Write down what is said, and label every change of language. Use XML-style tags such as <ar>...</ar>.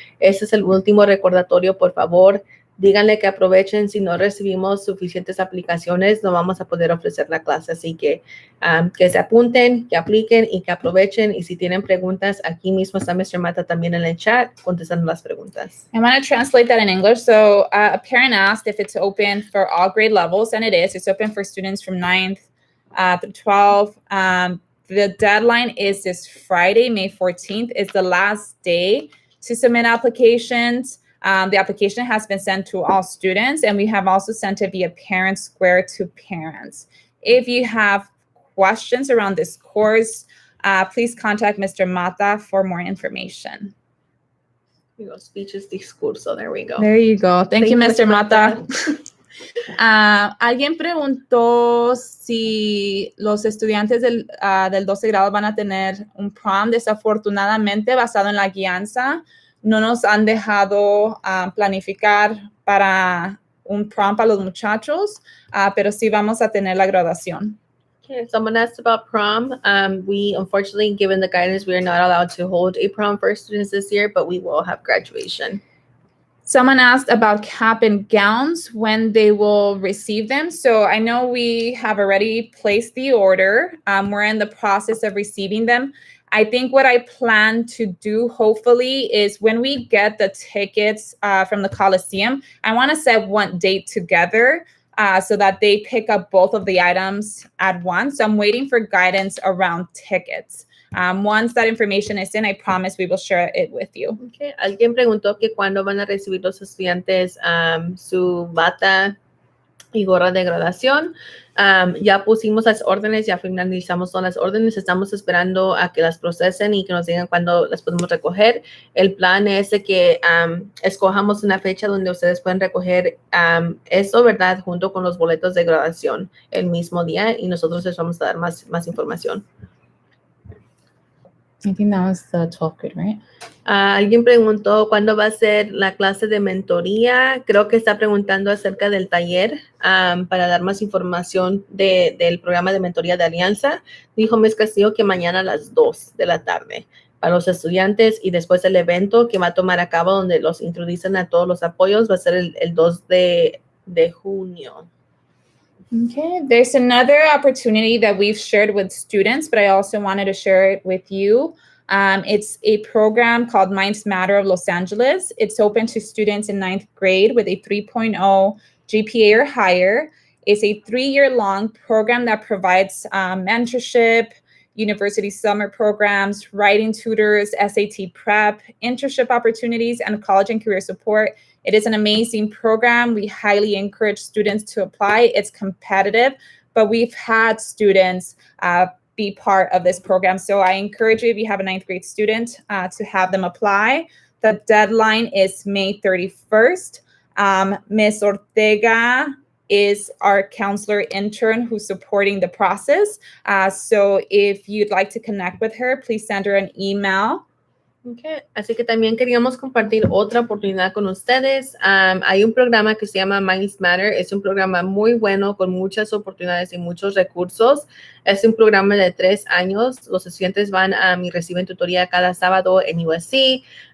<es>Ese es el último recordatorio, por favor. Díganle que aprovechen. Si no recibimos suficientes aplicaciones, no vamos a poder ofrecer la clase. Así que se apunten, que apliquen y que aprovechen. Y si tienen preguntas, aquí mismo está Mr. Mata también en el chat contestando las preguntas.</es> <en>I'm going to translate that in English. So a parent asked if it's open for all grade levels, and it is. It's open for students from 9th through 12th. The deadline is this Friday, May 14th, is the last day to submit applications. The application has been sent to all students, and we have also sent it via Parent Square to parents. If you have questions around this course, please contact Mr. Mata for more information. Speeches,</en> <es>discurso,</es> <en>there we go. There you go. Thank you, Mr. Mata.</en> <es>Alguien preguntó si los estudiantes del 12 grado van a tener un prom. Desafortunadamente, basado en la guianza, no nos han dejado planificar para un prom para los muchachos, pero sí vamos a tener la graduación.</es> <en>Okay, someone asked about prom. We, unfortunately, given the guidance, we are not allowed to hold a prom for students this year, but we will have graduation. Someone asked about cap and gowns, when they will receive them. So I know we have already placed the order. We're in the process of receiving them. I think what I plan to do, hopefully, is when we get the tickets from the Coliseum, I want to set one date together so that they pick up both of the items at once. So I'm waiting for guidance around tickets. Once that information is in, I promise we will share it with you. Okay.</en> <es>Alguien preguntó que cuándo van a recibir los estudiantes su bata y gorra de graduación. Ya pusimos las órdenes, ya finalizamos todas las órdenes. Estamos esperando a que las procesen y que nos digan cuándo las podemos recoger. El plan es de que escojamos una fecha donde ustedes pueden recoger eso, ¿verdad? Junto con los boletos de graduación el mismo día y nosotros les vamos a dar más información.</es> <en>I think that was the 12th grade, right?</en> <es>Alguien preguntó cuándo va a ser la clase de mentoría. Creo que está preguntando acerca del taller para dar más información del programa de mentoría de Alianza. Dijo Ms. Castillo que mañana a las 2 de la tarde para los estudiantes y después el evento que va a tomar a cabo donde los introducen a todos los apoyos va a ser el 2 de junio.</es> <en>Okay, there's another opportunity that we've shared with students, but I also wanted to share it with you. It's a program called Minds Matter of Los Angeles. It's open to students in 9th grade with a 3.0 GPA or higher. It's a 3-year-long program that provides mentorship, university summer programs, writing tutors, SAT prep, internship opportunities, and college and career support. It is an amazing program. We highly encourage students to apply. It's competitive, but we've had students be part of this program. So I encourage you, if you have a 9th grade student, to have them apply. The deadline is May 31st. Ms. Ortega is our counselor intern who's supporting the process. So if you'd like to connect with her, please send her an email. Okay.</en> <es>Así que también queríamos compartir otra oportunidad con ustedes. Hay un programa que se llama Minds Matter. Es un programa muy bueno con muchas oportunidades y muchos recursos. Es un programa de 3 años. Los estudiantes van y reciben tutoría cada sábado en USC.</es>